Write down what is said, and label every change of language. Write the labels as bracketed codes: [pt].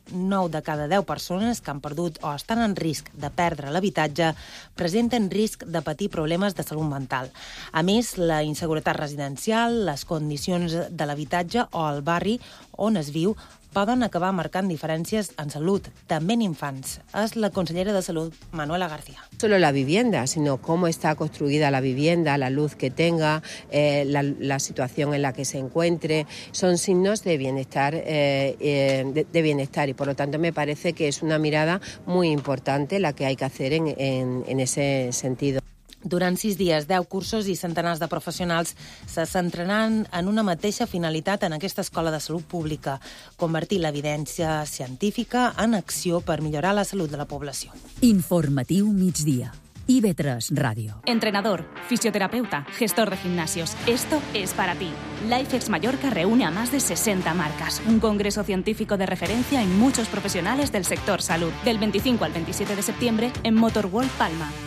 [ca] 9 de cada 10 persones que han perdut o estan en risc de perdre l'habitatge presenten risc de patir problemes de salut mental. A més, la inseguretat residencial, les condicions de l'habitatge o el barri on es viu poden acabar marcant diferències en salut, també en infants. És la consellera de Salut, Manuela García. [es] Solo la vivienda, sino cómo está construida la vivienda, la luz que tenga, la situación en la que se encuentre, son signos de bienestar y por lo tanto me parece que es una mirada muy importante la que hay que hacer en ese sentido. [ca] Durant 6 dies, 10 cursos i centenars de professionals se centraran en una mateixa finalitat en aquesta Escola de Salut Pública, convertir l'evidència científica en acció per millorar la salut de la població. Informatiu migdia. IB3 Ràdio. [es] Entrenador, fisioterapeuta, gestor de gimnasios, esto es para ti. LifeX Mallorca reúne a más de 60 marcas, un congreso científico de referencia en muchos profesionales del sector salud. Del 25 al 27 de septiembre en Motor World Palma.